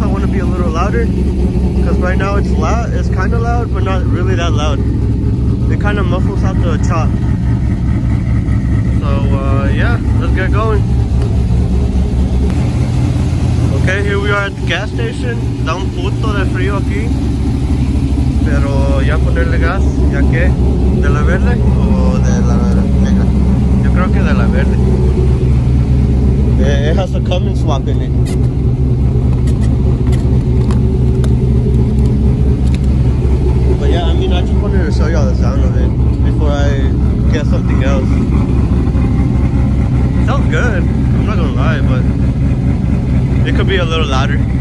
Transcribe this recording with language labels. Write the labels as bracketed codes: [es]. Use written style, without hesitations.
[en] I want to be a little louder, because right now it's loud. It's kind of loud, but not really that loud. It kind of muffles out the chop. So yeah, let's get going. Okay, here we are at the gas station. [es] Da un puto de frío aquí, pero ya ponerle gas, ya que de la verde o de la negra. Creo que de la verde. [en] It has a Cummins swap in it. But yeah, I mean, I just wanted to show y'all the sound of it before I get something else. It sounds good, I'm not gonna lie, but it could be a little louder.